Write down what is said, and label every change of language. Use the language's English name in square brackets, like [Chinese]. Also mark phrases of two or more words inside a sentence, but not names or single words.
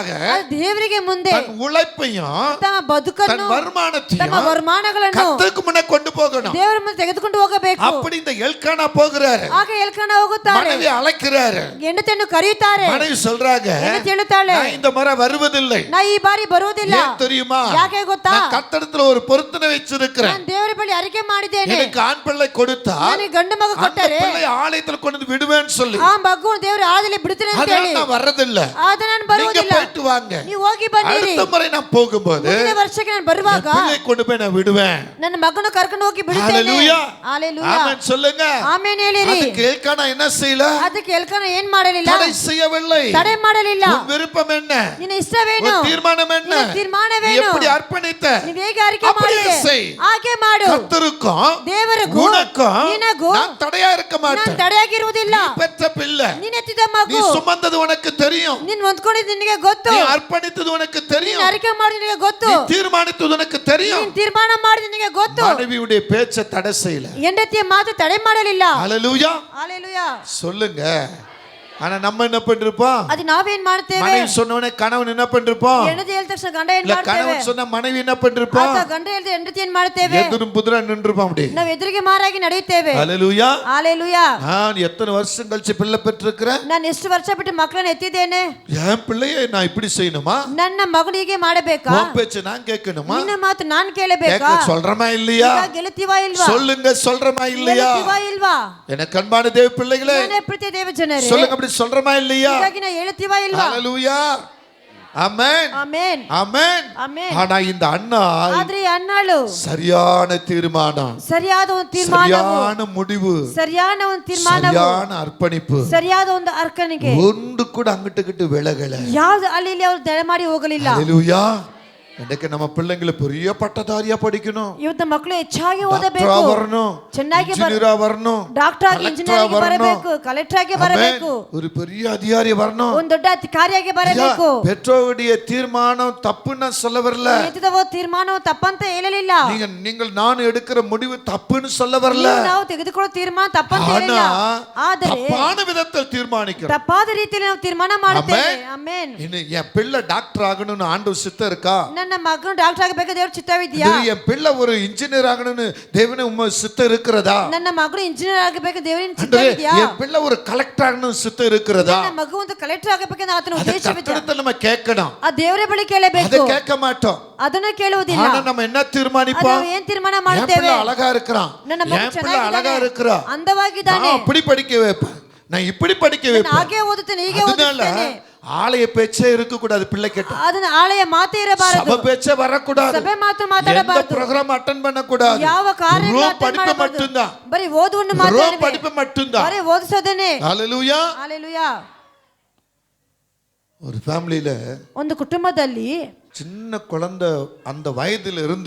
[Kannada] ಅದು ದೇವರಿಗೆ ಮುಂದೆ [Tamil] தன் உழைப்பையும் [Kannada] ತಮ್ಮ ಬದುಕನ್ನು [Tamil] தன் வருமானத்தையும் [Kannada] ತಮ್ಮ ವರಮಾನಗಳನ್ನು [Tamil] கர்த்தருக்கு முன்ன கொண்டு போகணும். [Kannada] ದೇವರ ಮುಂದೆ ತೆಗೆದುಕೊಂಡು ಹೋಗಬೇಕು. [Tamil] அப்படி இந்த எல்கானா போகிறாரு. [Kannada] ಆಗ ಎಲ್ಕನ ಹೋಗುತ್ತಾರೆ. [Tamil] மனைவி அழைக்கிறாரு. [Kannada] ಹೆಂಡತಿಯನ್ನು ಕರೆಯುತ್ತಾರೆ. [Tamil] மனைவி சொல்றாங்க, [Kannada] ಹೆಂಡತಿ ಹೇಳುತ್ತಾಳೆ, [Tamil] நான் இந்த முறை வருவதில்லை. [Kannada] ನಾ ಈ ಬಾರಿ ಬರುವುದಿಲ್ಲ. [Tamil] ஏன் தெரியுமா? [Kannada] ಯಾಕೆ ಗೊತ್ತಾ? [Tamil] நான் கர்த்தரிடத்துல ஒரு பொருத்தனை வச்சிருக்கிறேன். [Kannada] ನಾನು ದೇವರ ಬಳಿ ಅರಿಕೆ ಮಾಡಿದ್ದೇನೆ. [Tamil] எனக்கு ஆண் பிள்ளை கொடுத்தா [Kannada] ನನಗೆ ಗಂಡು ಮಗು [Tamil] அந்த [Kannada] ಕೊಟ್ಟರೆ [Tamil] பிள்ளை ஆலயத்துல கொண்டு வந்து விடுவேன்னு சொல்லி [Kannada] ಆ ಮಗು ದೇವರ ಆದಲ್ಲಿ ಬಿಡುತ್ತೇನೆ ಅಂತ [Tamil] அதனால [Kannada] ಹೇಳಿ [Tamil] நான் வர்றதில்ல. [Kannada] ಆದ ನಾನು [Tamil] நீங்க [Kannada] ಬರುವುದಿಲ್ಲ. [Tamil] போயிட்டு வாங்க. [Kannada] ನೀವು ಹೋಗಿ ಬನ್ನಿರಿ. [Tamil] அடுத்த முறை நான் போகும்போது [Kannada] ಮುಂದಿನ ವರ್ಷಕ್ಕೆ ನಾನು ಬರುವಾಗ [Tamil] என் பிள்ளை கொண்டு போய் நான் விடுவேன். [Kannada] ನನ್ನ ಮಗನ ಕರ್ಕೊಂಡು ಹೋಗಿ ಬಿಡುತ್ತೇನೆ. [Tamil] ஹalleluya. ஹalleluya. ஆமென் சொல்லுங்க. [Kannada] ಆಮೆನ್ ಹೇಳಿರಿ. [Tamil] அதுக்கு எல்கானா என்ன செய்யல? [Kannada] ಅದಕ್ಕೆ ಎಲ್ಕನ ಏನ್ ಮಾಡಲಿಲ್ಲ? [Tamil] தடை செய்யவில்லை. [Kannada] ತಡೆ ಮಾಡಲಿಲ್ಲ. [Tamil] உன் விருப்பம் என்ன? [Kannada] ನಿನ್ನ ಇಷ್ಟವೇನು? [Tamil] உன் தீர்மானம் என்ன? [Kannada] ನಿನ್ನ [Tamil] நீ [Kannada] ತೀರ್ಮಾನವೇನು? [Tamil] எப்படி அர்ப்பணித்த? [Kannada] ನೀವು ಹೇಗೆ ಅರಿಕೆ [Tamil] அப்படியே [Kannada] ಮಾಡಿದೆ [Tamil] செய். [Kannada] ಹಾಗೆ ಮಾಡು. [Tamil] கர்த்தருக்கும் [Kannada] ದೇವರಿಗೂ [Tamil] உனக்கும் [Kannada] ನಿನಗೂ [Tamil] நான் தடையா இருக்க [Kannada] ನಾನು [Tamil] மாட்டேன். [Kannada] ತಡೆಯಾಗಿರುವುದಿಲ್ಲ. [Tamil] நீ பெற்ற பிள்ளை, [Kannada] ನೀನ್ ಎತ್ತಿದ [Tamil] நீ [Kannada] ಮಗು, [Tamil] சுமந்தது உனக்கு தெரியும். [Kannada] ನೀನ್ ಹೊಂದ್ಕೊಂಡಿದ್ದು ನಿನಗೆ ಗೊತ್ತು. [Tamil] நீ அர்ப்பணித்தது உனக்கு [Kannada] ನೀನ್ [Tamil] தெரியும். [Kannada] ಅರಿಕೆ ಮಾಡಿದ ನಿನಗೆ ಗೊತ್ತು. [Tamil] நீ தீர்மானித்தது உனக்கு தெரியும். [Kannada] ನೀನ್ ತೀರ್ಮಾನ ಮಾಡಿದ ನಿನಗೆ ಗೊತ್ತು. [Tamil] மனைவியுடைய பேச்சை தடை செய்யல. [Kannada] ಹೆಂಡತಿಯ ಮಾತು ತಡೆ ಮಾಡಲಿಲ್ಲ. [Tamil] ஹalleluya. ஹalleluya. சொல்லுங்க. ஆனா நம்ம என்ன பண்ணிருப்போம்? [Kannada] ಅದು ನಾವೇನ್ ಮಾಡ್ತೇವೆ? [Tamil] மனைவி சொன்னவனே கணவன் என்ன பண்ணிருப்போம்? [Kannada] ಹೆಂಡತಿ ಹೇಳಿದ ತಕ್ಷಣ ಗಂಡ ಏನ್ [Tamil] இல்ல [Kannada] ಮಾಡ್ತೇವೆ? [Tamil] கணவன் சொன்ன மனைவி என்ன பண்ணிருப்போம்? [Kannada] ಆತ ಗಂಡ ಹೇಳಿದ ಹೆಂಡತಿ ಏನ್ ಮಾಡ್ತೇವೆ? [Tamil] எதிரும் புதிரா நின்றுப்போம் அப்படி. [Kannada] ನಾವು ಎದುರಿಗೆ ಮಾರಾಗಿ ನಡೆಯುತ್ತೇವೆ. [Tamil] ஹalleluya. ஹalleluya. நான் எத்தனை வருஷம் கழிச்சு பிள்ளை பெற்றிருக்கிறேன். [Kannada] ನಾನು ಎಷ್ಟು ವರ್ಷ ಬಿಟ್ಟು ಮಕ್ಕಳನ್ನ ಎತ್ತಿದ್ದೇನೆ. [Tamil] என் பிள்ளையை நான் இப்படி செய்யணுமா? [Kannada] ನನ್ನ ಮಗನಿಗೆ ಮಾಡಬೇಕಾ? [Tamil] உன் பேச்சை நான் கேட்கணுமா? [Kannada] ನಿನ್ನ ಮಾತು ನಾನು ಕೇಳಬೇಕಾ? [Tamil] கேட்க சொல்றமா இல்லையா? [Kannada] ಈಗ ಗೆಲ್ತೀವಾ ಇಲ್ವಾ? [Tamil] சொல்லுங்க, சொல்றமா இல்லையா? [Kannada] ಗೆಲ್ತೀವಾ ಇಲ್ವಾ? [Tamil] எனக்கு அன்பான தேவ பிள்ளைகளே, [Kannada] ನನ್ನ ಪ್ರೀತಿಯ ದೇವ ಜನರೇ, [Tamil] சொல்லுங்க, அப்படி சொல்றமா இல்லையா? [Kannada] ಹೀಗಾಗಿ ನಾವು ಹೇಳ್ತೀವಾ ಇಲ್ವಾ? [Tamil] ஹalleluya. ஆமென். [Kannada] ಆಮೆನ್. [Tamil] ஆமென். [Kannada] ಆಮೆನ್. [Tamil] ஆனா இந்த அண்ணா [Kannada] ಆದ್ರೆ ಈ ಅನ್ನಾಳು [Tamil] சரியான தீர்மானம், [Kannada] ಸರಿಯಾದ ಒಂದು ತೀರ್ಮಾನವು, [Tamil] சரியான முடிவு, [Kannada] ಸರಿಯಾದ ಒಂದು ತೀರ್ಮಾನವು, [Tamil] சரியான ಅರ್ಪಣಿப்பு, [Kannada] ಸರಿಯಾದ ಒಂದು ಅರ್ಪಣೆಗೆ [Tamil] ஒன்று கூட அங்கிட்டு விலகல. [Kannada] ಯಾವ್ದು ಅಲ್ಲಿ ಇಲ್ಲಿ ಅವ್ರು ದಯ ಮಾಡಿ ಹೋಗಲಿಲ್ಲ. [Tamil] ஹalleluya. இன்னைக்கு நம்ம பிள்ளைங்களை பெரிய பட்டதாரியா படிக்கணும், [Kannada] ಇವತ್ತು ಮಕ್ಕಳು ಹೆಚ್ಚಾಗಿ ಓದಬೇಕು, [Tamil] டாக்டரா வரணும், [Kannada] ಚೆನ್ನಾಗಿ [Tamil] இன்ஜினியரா வரணும், [Kannada] ಡಾಕ್ಟರ್ ಆಗಿ, ಇಂಜಿನಿಯರ್ ಆಗಿ ಬರಬೇಕು, ಕಲೆಕ್ಟರ್ ಆಗಿ ಬರಬೇಕು, [Tamil] ஒரு பெரிய அதிகாரி வரணும். [Kannada] ಒಂದು ದೊಡ್ಡ ಅಧಿಕಾರಿಯಾಗಿ ಬರಬೇಕು. [Tamil] பெற்றோருடைய தீர்மானம் தப்புன்னு சொல்ல வரல. [Kannada] ಎತ್ತಿದವ ತೀರ್ಮಾನವು ತಪ್ಪಂತ ಹೇಳಲಿಲ್ಲ. [Tamil] நீங்கள் நான் எடுக்கிற முடிவு தப்புன்னு சொல்ல வரல. [Kannada] ನಾವು ತೆಗೆದುಕೊಳ್ಳೋ ತೀರ್ಮಾನ ತಪ್ಪಂತ ಹೇಳಿಲ್ಲ. ಆದರೆ [Tamil] தப்பான விதத்தில் தீர்மானிக்கிறோம். [Kannada] ತಪ್ಪಾದ ರೀತಿಯಲ್ಲಿ ನಾವು ತೀರ್ಮಾನ ಮಾಡುತ್ತೇವೆ. ಆಮೆನ್. [Tamil] என் பிள்ளை டாக்டர் ஆகணும்னு ஆண்டவர் சித்தம் இருக்கா? [Kannada] ನನ್ನ ನನ್ನ ಮಗನು ಡಾಕ್ಟರ್ ಆಗಬೇಕು ದೇವ್ರ ಚಿತ್ತವಿದೆಯಾ? [Tamil] என் பிள்ளை ஒரு இன்ஜினியர் ஆகணும்னு தேவனே உம்ம சித்தம் இருக்கிறதா? [Kannada] ನನ್ನ ಮಗನು ಇಂಜಿನಿಯರ್ ಆಗಬೇಕು ದೇವರಿನ [Tamil] ஆண்டவரே, [Kannada] ಚಿತ್ತವಿದೆಯಾ? [Tamil] என் பிள்ளை ஒரு கலெக்டர் ஆகணும்னு சித்தம் இருக்கிறதா? [Kannada] ನನ್ನ ಮಗು ಒಂದು ಕಲೆಕ್ಟರ್ ಆಗಬೇಕೆಂದು ಆತನ [Tamil] அதை [Kannada] ಉದ್ದೇಶವಿದೆ. [Tamil] கர்த்தரிடத்தில் நம்ம கேட்கணும். [Kannada] ಆ ದೇವರ ಬಳಿ ಕೇಳಬೇಕು. [Tamil] அதை கேட்க மாட்டோம். [Kannada] ಅದನ್ನ ಕೇಳುವುದಿಲ್ಲ. [Tamil] ஆனா நம்ம என்ன தீர்மானிப்போம்? [Kannada] ನಾವು ಏನು ತೀರ್ಮಾನ [Tamil] என் [Kannada] ಮಾಡುತ್ತೇವೆ? [Tamil] பிள்ளை அழகா இருக்கிறான், [Kannada] ನನ್ನ ಮಗು [Tamil] என் பிள்ளை அழகா இருக்கிறான், [Kannada] ಅಂದವಾಗಿದ್ದಾನೆ, [Tamil] நான் அப்படி படிக்க வைப்பேன், நான் இப்படி படிக்க வைப்பேன். [Kannada] ಹಾಗೆ ಓದುತ್ತೇನೆ, ಹೀಗೆ [Tamil] அதனால [Kannada] ಓದುತ್ತೇನೆ. [Tamil] ஆலய பேச்சே இருக்க கூடாது பிள்ளை கிட்ட. [Kannada] ಅದನ್ನ ಆಳೆಯ ಮಾತೇ ಇರಬಾರದು. [Tamil] சபை பேச்சே வரக்கூடாது. [Kannada] ಸಭೆ ಮಾತು [Tamil] எந்த [Kannada] ಮಾತಾಡಬಾರದು. [English] program attend [Tamil] பண்ண கூடாது. [Kannada] ಯಾವ ಕಾರ್ಯ [Tamil] படிப்பு மட்டும்தான். [Kannada] ಬರೀ ಓದುವನ್ನು ಮಾತಾಡಬೇಕು. [Tamil] படிப்பு மட்டும்தான். [Kannada] ಬರೀ ಓದಿಸೋದೇನೆ. [Tamil] ஹalleluya. ஹalleluya. ஒரு ஃபேமிலில [Kannada] ಒಂದು ಕುಟುಂಬದಲ್ಲಿ [Tamil] சின்ன குழந்தை அந்த வயதில இருந்து